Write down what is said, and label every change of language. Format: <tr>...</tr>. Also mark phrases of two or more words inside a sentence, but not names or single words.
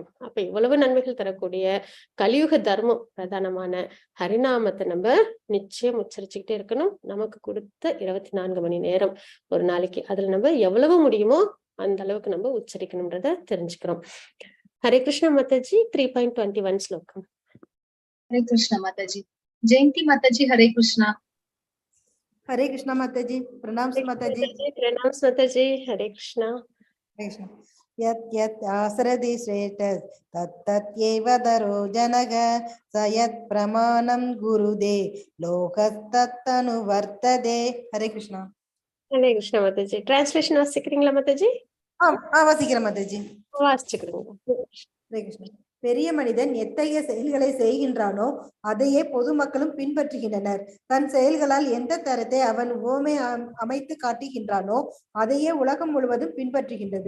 <ta>அப்ப இவ்வளவு நன்மைகள் தரக்கூடிய கலியுக தர்மம் பிரதானமான ஹரிநாமத்தை நம்ம நிச்சயம் உச்சரிச்சுக்கிட்டே இருக்கணும். நமக்கு கொடுத்த 24 மணி நேரம் ஒரு நாளைக்கு, அதுல நம்ம எவ்வளவு முடியுமோ அந்த அளவுக்கு நம்ம உச்சரிக்கணும்ன்றத தெரிஞ்சுக்கிறோம். ஹரே கிருஷ்ண மாதாஜி 3.21 ஸ்லோகம். ஹரே கிருஷ்ண மாதாஜி. ஜெயந்தி மாதாஜி ஹரே கிருஷ்ணா.</ta> <hi>हरे कृष्णा माता जी, प्रणाम माता जी। प्रणाम माता जी, हरे कृष्णा।</hi> <sa>यत् यत् आसरति श्रेष्ठ तत्तत्येव दरो जनग स यत् प्रमाणं गुरुदे लोकस्तत्तनुवर्तते।</sa> <hi>हरे कृष्णा। हरे कृष्णा माता जी. ट्रांसलेशन</hi> <ta>வாசிக்கிறீங்களா மாதா ஜி? வாசிக்கிறேன் மாதா ஜி. வாசிச்சுக்கிறீங்க. ஹரே கிருஷ்ணா. பெரிய மனிதன் எத்தகைய செயல்களை செய்கின்றானோ அதையே பொதுமக்களும் பின்பற்றுகின்றனர். தன் செயல்களால் எந்த தரத்தை அவன் ஓமை அமைத்து காட்டுகின்றானோ அதையே உலகம் முழுவதும் பின்பற்றுகின்றது.</ta>